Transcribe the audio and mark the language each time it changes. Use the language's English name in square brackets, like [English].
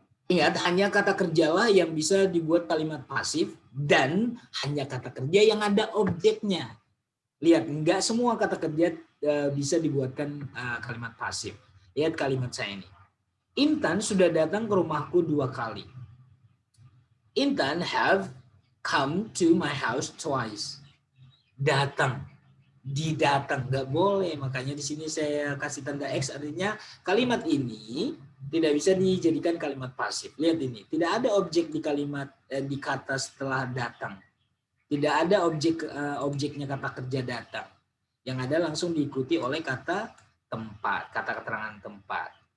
[Indonesian] Ingat, hanya kata kerjalah yang bisa dibuat kalimat pasif dan hanya kata kerja yang ada objeknya. Lihat, enggak semua kata kerja bisa dibuatkan kalimat pasif. Lihat kalimat saya ini. Intan sudah datang ke rumahku 2 kali. [English] Intan have come to my house twice. [Indonesian] Datang, didatang, nggak boleh. Makanya di sini saya kasih tanda X, artinya kalimat ini tidak bisa dijadikan kalimat pasif. Lihat ini, tidak ada objek di kalimat di kata setelah datang. Tidak ada objeknya kata kerja datang. Yang ada langsung diikuti oleh kata tempat, kata keterangan tempat.